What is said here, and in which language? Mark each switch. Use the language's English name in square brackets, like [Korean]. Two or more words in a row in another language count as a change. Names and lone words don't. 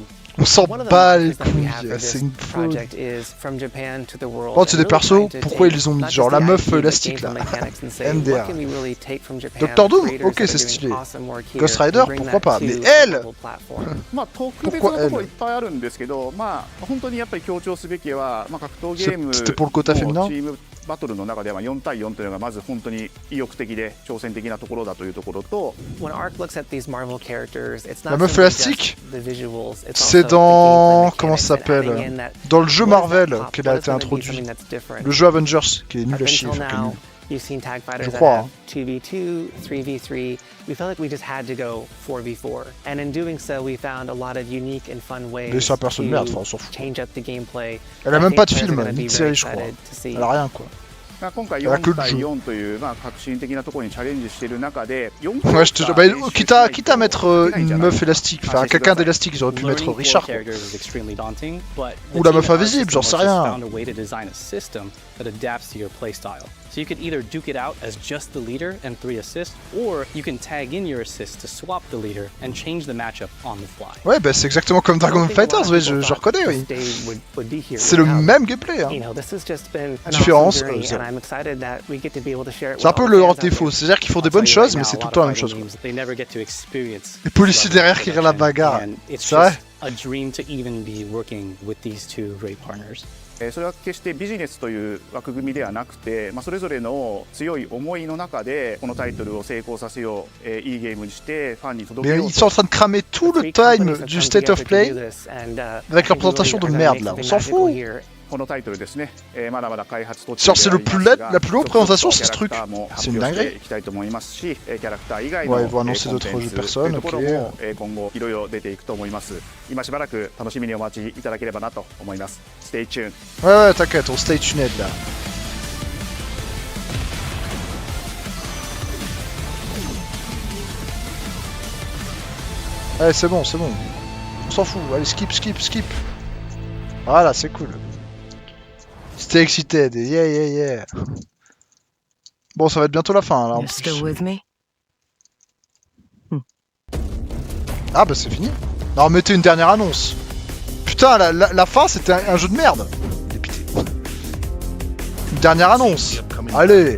[French] On s'en bat les couilles, c'est une faute. Oh, c'est des persos, pourquoi ils ont mis genre la meuf élastique là, MDR. Doctor Doom, ok c'est stylé. Ghost Rider, pourquoi pas, mais elle pourquoi elle? C'était pour le quota féminin? [Japanese] バトルの中では4対4というのがまず本当に意欲的で挑戦的なところだというところと、 [French] la meuf élastique, c'est dans comment ça s'appelle, dans le jeu Marvel qu'elle a été introduite, le jeu Avengers qui est nul à chier. [English] You've seen TIE Fighters [French] Je crois. [English] 2v2, 3v3. We felt like we just had to go 4v4. And in doing so, we found a lot of unique and fun ways to change up the gameplay. [French] Elle a même pas de film, ni de série, je crois. Elle a rien, quoi. [Japanese] 今回4対4という革新的なところにチャレンジしている中で、 [French] ouais, je te jure, quitte à mettre une meuf élastique, enfin quelqu'un d'élastique, ils auraient pu mettre Richard. Ou la meuf invisible, j'en sais rien. [English] So you could either duke it out as just the leader and 3 assists, or you can tag in your assists to swap the leader and change the matchup on the fly. [French] Ouais, bah c'est exactement comme Dragon Fighters, oui, je reconnais, oui. C'est le même gameplay, hein. Différence, c'est un peu leur défaut, c'est-à-dire qu'ils font des bonnes choses, mais c'est tout le temps la même chose. Les policiers derrière qui regardent la bagarre, c'est vrai. [English] A dream to even be working with these two great partners. [Japanese] それは決してビジネスという枠組みではなくて、それぞれの強い思いの中でこのタイトルを成功させよう、いいゲームにしてファンに届けよう。 [French] Mais ils sont en train de cramer tout le time du State of Play avec leur présentation de merde là, on s'en fout. [Japanese] このタイトルですね、まだまだ開発途中でありますが、 [French] la plus longue présentation c'est ce truc. C'est une dinguerie. [Japanese] いきたいと思いますし、キャラクター以外のコンテンツというところも今後いろいろ出ていくと思います。今しばらく楽しみにお待ちいただければなと思います。 [English] Stay tuned. [French] Ouais, t'inquiète, on [English] stay tuned [French] là. Allez, c'est bon, on s'en fout. Allez, skip. Voilà, c'est cool. [English] Stay excited, yeah. [French] Bon, ça va être bientôt la fin, là, en plus. Ah bah c'est fini. Non, mettez une dernière annonce. Putain, la fin, c'était un jeu de merde. Une dernière annonce. Allez.